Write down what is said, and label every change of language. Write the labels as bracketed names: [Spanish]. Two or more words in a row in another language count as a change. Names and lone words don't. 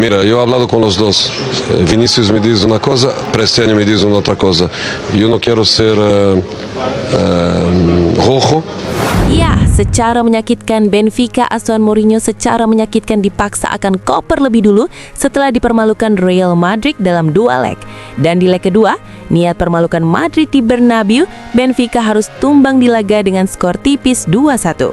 [Spanish] Mira, yo he hablado con los dos. Vinicius me dice una cosa, Prestiani me dice una otra cosa. Yo no quiero ser rojo. [Indonesian] Ya, secara menyakitkan Benfica asuhan Mourinho secara menyakitkan dipaksa akan koper lebih dulu setelah dipermalukan Real Madrid dalam 2 leg. Dan di leg kedua, niat permalukan Madrid di Bernabeu, Benfica harus tumbang di laga dengan skor tipis 2-1.